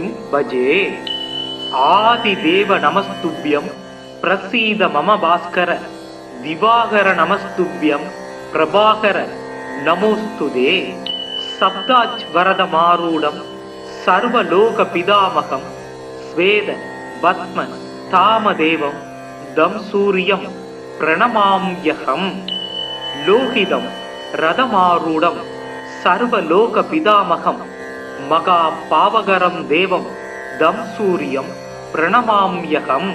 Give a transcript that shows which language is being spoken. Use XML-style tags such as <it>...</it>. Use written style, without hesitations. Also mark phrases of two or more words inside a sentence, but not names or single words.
<sa>भजे आदिदेव नमस्तुभ्यं प्रसीद मम भास्कर दिवाकर नमस्तुभ्यं प्रभाकर नमोस्तुते सप्ताज्वरदमारूढं सर्वलोकपितामहं वेद पद्म तामदेवं तं सूर्यं प्रणमाम्यहम्. लोहितं रथमारूढं सर्वलोक पितामहं महा पावकरं देवं तं सूर्यं प्रणमाम्यहम्.</sa>